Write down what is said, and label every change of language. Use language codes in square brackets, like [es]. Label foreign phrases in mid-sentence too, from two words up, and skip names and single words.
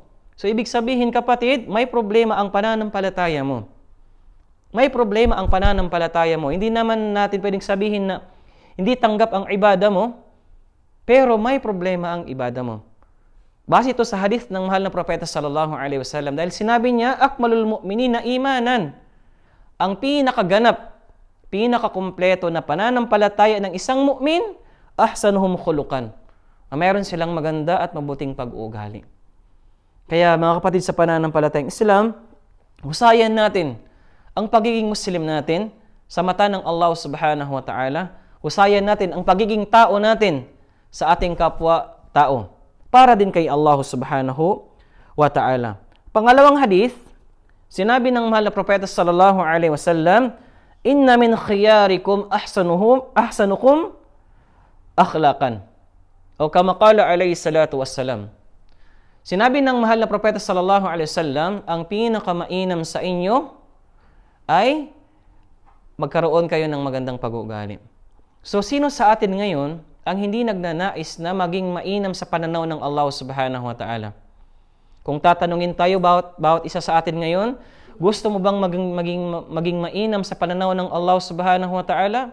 [tl] So ibig sabihin kapatid, may problema ang pananampalataya mo. May problema ang pananampalataya mo. Hindi naman natin pwedeng sabihin na hindi tanggap ang ibada mo, pero may problema ang ibada mo. Base ito sa hadith ng mahal na propeta [ar] صلى الله عليه وسلم, [tl] dahil sinabi niya, [ar] "أكمل المؤمنين إيمانا." [tl] Ang pinakaganap, pinakakumpleto na pananampalataya ng isang mu'min, [ar] أحسنهم خلقا. [tl] Mayroon silang maganda at mabuting pag-uugali. Kaya mga kapatid sa pananampalatayang Islam, husayan natin ang pagiging Muslim natin sa mata ng [ar] الله سبحانه وتعالى. [tl] Husayan natin ang pagiging tao natin sa ating kapwa-tao para din kay [ar] الله سبحانه وتعالى. [tl] Pangalawang hadith, sinabi ng mahal na propeta [ar] صلى الله عليه وسلم, "إن من خياركم أحسنكم أخلاقا." O كما قال عليه الصلاة والسلام. [tl] Sinabi ng mahal na propeta [ar] صلى الله عليه وسلم, [tl] ang pinakamainam sa inyo ay magkaroon kayo ng magandang pag-uugali. So sino sa atin ngayon ang hindi nagnanais na maging mainam sa pananaw ng [ar] الله سبحانه وتعالى? [tl] Kung tatanungin tayo bawat isa sa atin ngayon, gusto mo bang maging mainam sa pananaw ng [ar] الله سبحانه وتعالى?